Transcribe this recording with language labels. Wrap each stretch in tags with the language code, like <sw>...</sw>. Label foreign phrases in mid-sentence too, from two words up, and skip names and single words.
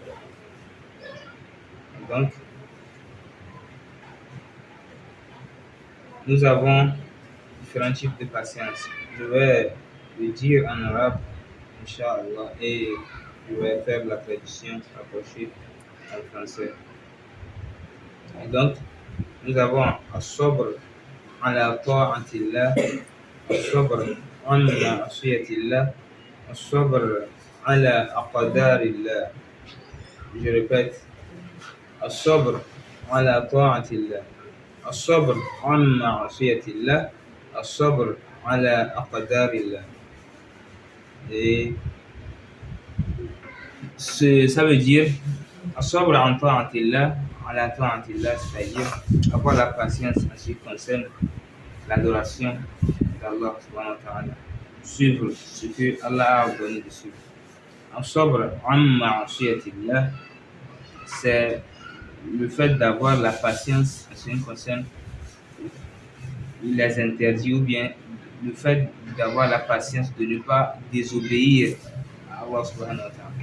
<fr>Donc, nous avons différents types de patience. Je vais le dire en arabe, Inch'Allah, et je vais faire la traduction rapprochée en français. Et donc, nous avons</fr> <ar>الصبر على طاعة الله، الصبر على معصية الله، الصبر على أقدار الله.</ar> <fr>Je répète,</fr> <ar>الصبر على طاعة الله، الصبر على معصية الله، الصبر على أقدار الله.</ar> <fr>Et ça veut dire</fr> <ar>الصبر على طاعة الله، على طاعة الله,</ar> <fr>c'est-à-dire avoir la patience en ce qui concerne l'adoration d'Allah</fr> <ar>سبحانه وتعالى,</ar> <fr>suivre ce que Allah a ordonné de suivre.</fr> <ar>الصبر على معصية الله,</ar> <fr>c'est le fait d'avoir la patience en ce qui concerne les interdits, ou bien le fait d'avoir la patience de ne pas désobéir à Allah</fr> <ar>سبحانه وتعالى.</ar>